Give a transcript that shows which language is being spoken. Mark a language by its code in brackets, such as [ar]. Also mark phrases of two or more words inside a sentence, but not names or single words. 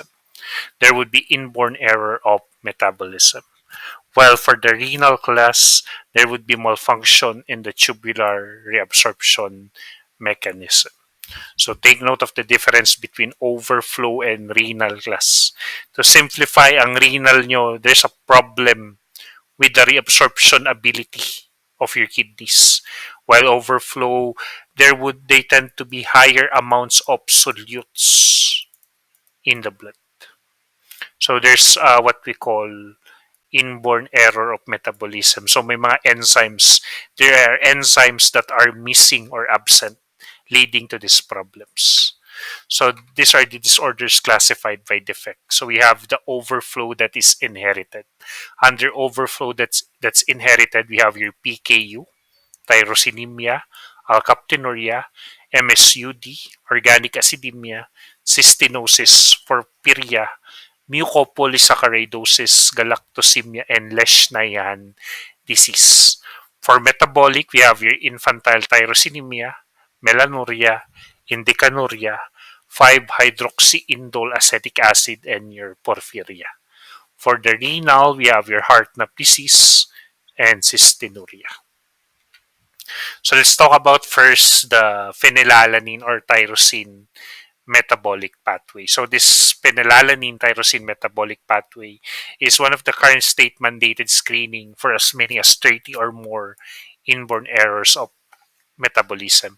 [en] There would be inborn error of metabolism. While for the renal class, there would be malfunction in the tubular reabsorption mechanism. So take note of the difference between overflow and renal class. To simplify, [tl] ang renal nyo, [en] there's a problem with the reabsorption ability of your kidneys. While overflow, they tend to be higher amounts of solutes in the blood. So there's what we call inborn error of metabolism. So [tl] may mga [en] enzymes, there are enzymes that are missing or absent, leading to these problems. So these are the disorders classified by defect. So we have the overflow that is inherited. Under overflow that's inherited, we have your PKU, tyrosinemia, alkaptonuria, MSUD, organic acidemia, cystinosis, porphyria, mucopolysaccharidosis, galactosemia, and Leishmanian disease. For metabolic, we have your infantile tyrosinemia, melanuria, indicanuria, 5-hydroxyindole acetic acid, and your porphyria. For the renal, we have your heart valve disease and cystinuria. So let's talk about first the phenylalanine or tyrosine metabolic pathway. So this phenylalanine-tyrosine metabolic pathway is one of the current state mandated screening for as many as 30 or more inborn errors of metabolism.